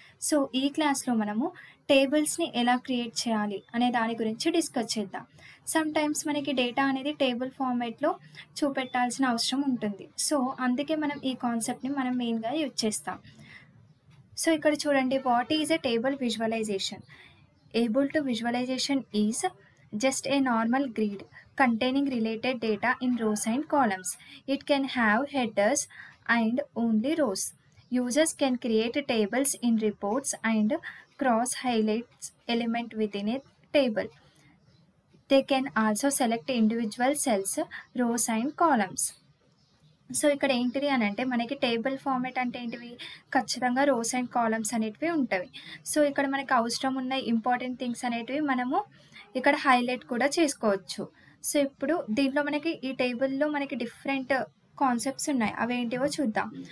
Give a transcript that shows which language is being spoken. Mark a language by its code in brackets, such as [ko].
[te] So ఈ క్లాస్లో మనము టేబుల్స్ని ఎలా క్రియేట్ చేయాలి అనే దాని గురించి డిస్కస్ చేద్దాం. సమ్ టైమ్స్ మనకి డేటా అనేది టేబుల్ ఫార్మేట్లో చూపెట్టాల్సిన అవసరం ఉంటుంది. సో అందుకే మనం ఈ కాన్సెప్ట్ని మనం మెయిన్గా యూజ్ చేస్తాం. సో ఇక్కడ చూడండి, [en] What is a table visualization? Able to visualization is just a normal grid containing related data in rows and columns. It can have headers and only rows. Users can create tables in reports and cross highlights element within a table. They can also select individual cells, rows and columns. [te] So ఇక్కడ ఏంటిది అని అంటే, మనకి table format అంటే ఏంటివి, ఖచ్చితంగా rows and columns అనేటివి ఉంటాయి. సో ఇక్కడ మనకి అవసరం ఉన్న ఇంపార్టెంట్ థింగ్స్ అనేటివి మనము ఇక్కడ హైలైట్ కూడా చేసుకోవచ్చు. సో ఇప్పుడు దీంట్లో మనకి ఈ టేబుల్లో మనకి డిఫరెంట్ కాన్సెప్ట్స్ ఉన్నాయి, అవేంటివో చూద్దాం.